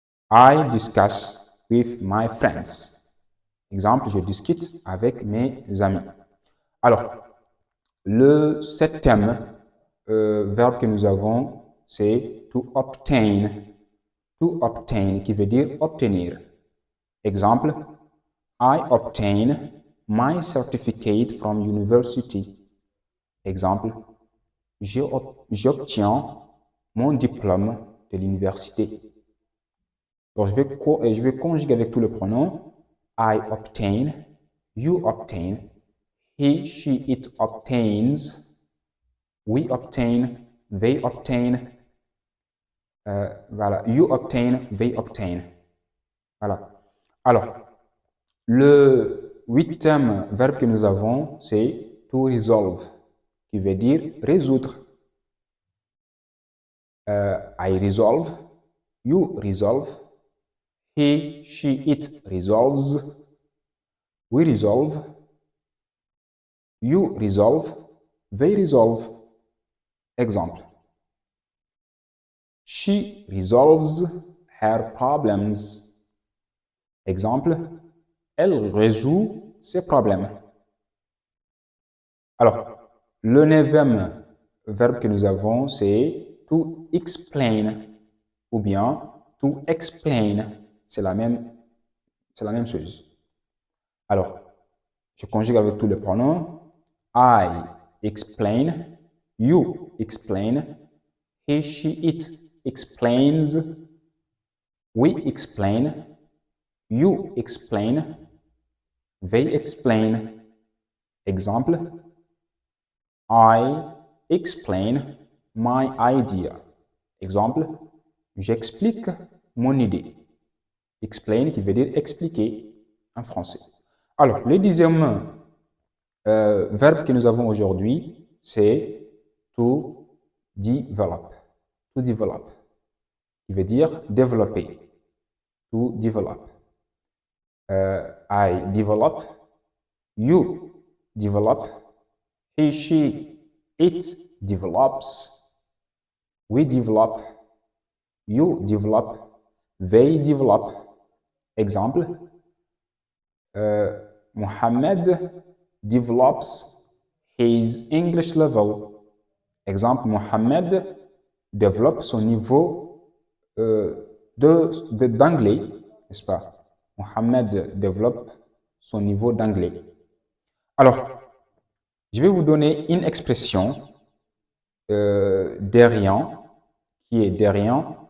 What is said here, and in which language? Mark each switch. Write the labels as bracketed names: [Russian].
[English] I discuss with my friends. [French] Exemple, je discute avec mes amis. Alors, le septième verbe que nous avons, c'est [English] to obtain. To obtain, [French] qui veut dire obtenir. Exemple, [English] I obtain my certificate from university. [French] Exemple, j'obtiens mon diplôme de l'université. Donc, je vais conjuguer avec tous les pronoms. [English] I obtain, you obtain, he, she, it obtains, we obtain, they obtain, [French] voilà, [English] you obtain, they obtain. [French] Voilà. Alors, le huitième verbe que nous avons, c'est [English] to resolve, [French] qui veut dire résoudre. [English] I resolve, you resolve, he, she, it resolves, we resolve, you resolve, they resolve. [French] Exemple. [English] She resolves her problems. [French] Exemple. Elle résout ses problèmes. Alors, le neuvième verbe que nous avons, c'est [English] to explain [French] ou bien to explain. C'est la même chose. Alors, je conjugue avec tous les pronoms. [English] I explain, you explain, he, she, it explains, we explain, you explain, they explain. [French] Exemple, [English] I explain my idea. [French] Exemple, j'explique mon idée. [English] Explain [French] qui veut dire expliquer en français. Alors, le dixième verbe que nous avons aujourd'hui, c'est [English] to develop. To develop, [French] qui veut dire développer. [English] To develop. I develop, you develop, he, she, it develops, we develop, you develop, they develop. [French] Exemple, [English] Mohammed develops his English level. [French] Exemple, Mohammed développe son niveau d'anglais, n'est-ce pas? Mohammed développe son niveau d'anglais. Alors, je vais vous donner une expression derrière, qui est derrière.